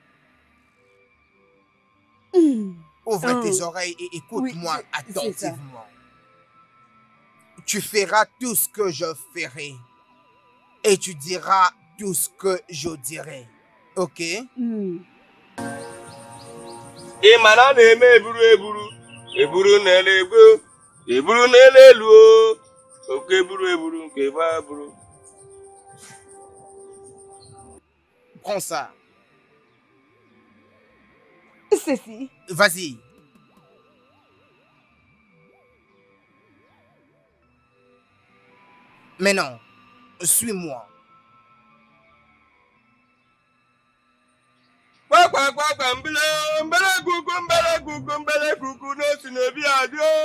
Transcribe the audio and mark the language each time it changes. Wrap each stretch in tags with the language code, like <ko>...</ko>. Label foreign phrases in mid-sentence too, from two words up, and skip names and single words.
<fr>Ouvre tes oreilles et écoute-moi attentivement. Tu feras tout ce que je ferai. Et tu diras tout ce que je dirai. Ok? Et maintenant, eburu nele go, eburu nele luo, ok eburu ke ba buru. Prends ça. Ceci. Vas-y. Maintenant, suis-moi. Mbele kuku no sinebi adio.</fr>